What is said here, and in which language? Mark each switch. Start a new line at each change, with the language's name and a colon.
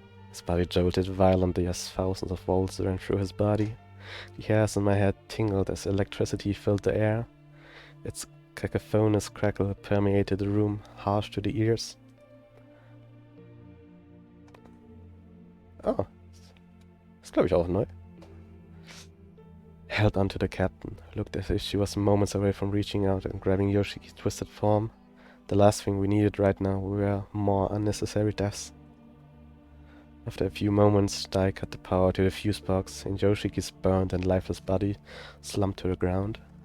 English: His body jolted violently as thousands of volts ran through his body. The hairs on my head tingled as electricity filled the air. Its cacophonous crackle permeated the room, harsh to the ears.
German: Oh, ist glaube ich auch neu.
English: Held onto the captain, looked as if she was moments away from reaching out and grabbing Yoshiki's twisted form. The last thing we needed right now were more unnecessary deaths. After a few moments, Dai cut the power to the fuse box, and Yoshiki's burned and lifeless body slumped to the ground.